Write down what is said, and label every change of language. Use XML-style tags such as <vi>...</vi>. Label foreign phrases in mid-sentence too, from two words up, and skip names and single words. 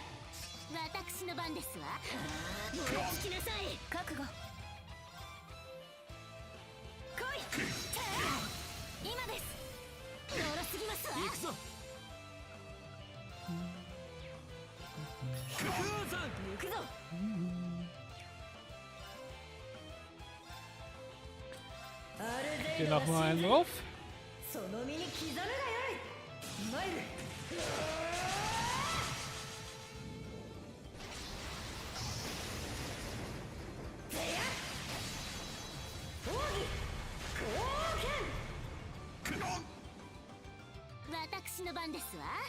<ja>私の番ですわ。燃え尽きなさい。覚悟。来い。今です。よろすぎますわ。行くぞ。行くぞ。</ja> <de>Hier noch mal einen drauf.</de> <ja>その身に刻むがよい。参る。私の番ですわ。</ja>